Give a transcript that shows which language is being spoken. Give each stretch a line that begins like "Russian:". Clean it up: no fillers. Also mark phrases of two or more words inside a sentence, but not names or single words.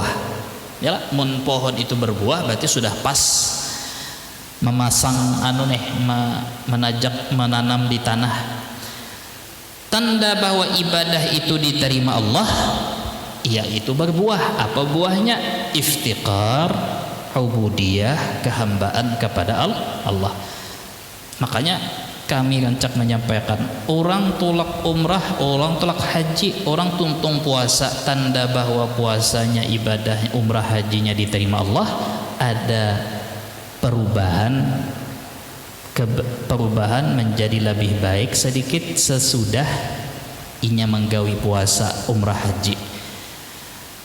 Banjar: Ya, mun pohon itu berbuah berarti sudah pas memasang menanam di tanah.
Indonesian: Tanda bahwa ibadah itu diterima Allah, yaitu berbuah. Apa buahnya? Iftiqar, ubudiyah, kehambaan kepada Allah.
Banjar: Makanya kami rancak menyampaikan, orang tolak umrah, orang tolak haji, orang tuntung puasa, tanda bahwa puasanya, ibadah umrah hajinya diterima Allah, ada perubahan menjadi lebih baik sedikit sesudah inya menggawi puasa umrah haji.